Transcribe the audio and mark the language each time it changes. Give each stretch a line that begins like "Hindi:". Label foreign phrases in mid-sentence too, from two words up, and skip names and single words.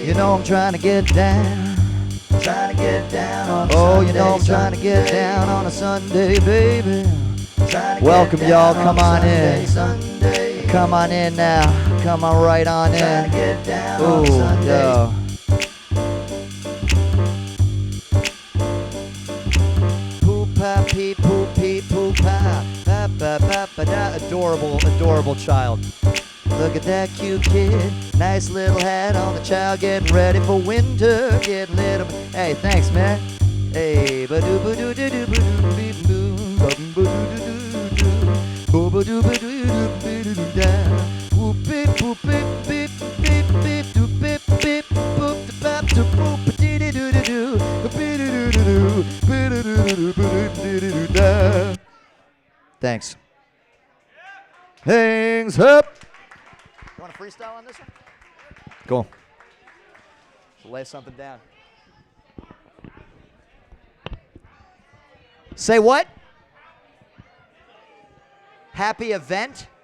English: You know I'm trying to get down. Trying to get down on a Sunday. You know I'm trying to get down on a Sunday, baby. Welcome, y'all. Come on in. Sunday. Come on in now. Come on right on in. Ooh, yo. Poop-pa, pee, poop, pee, poop-pa. Ba-ba-ba-ba-da. Adorable, adorable child. Look at that cute kid. Nice little hat on the child, getting ready for winter. Getting little. Hey, thanks, man. Hey, ba-doo ba-doo doo doo ba-doo beep boo. Ba-doo ba-doo doo ba-doo doo da. Whoop beep boop beep beep beep beep doop beep beep boop da bap da boop ba-dee doo doo doo. Ba-doo doo doo ba-doo doo doo da. Thanks. Hangs up. You want to freestyle on this one? Cool. So lay something down. Say what? Happy event?